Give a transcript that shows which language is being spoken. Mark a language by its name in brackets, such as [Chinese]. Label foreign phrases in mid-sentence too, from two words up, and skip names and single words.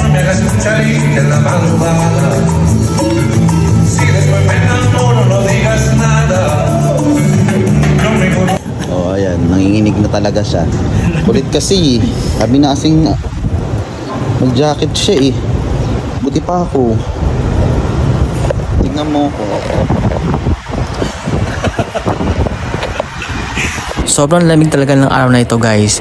[Spanish] escucharé en la madrugada. Si después me enamoro, no digas nada. No me conozco. [Filipino] Oh, ayan, nanginginig na talaga siya. Kulit kasi, sabi na kasing mag-jacket siya eh. Buti pa ako. Tingnan mo ko. Sobrang lamig talaga ng araw na ito guys.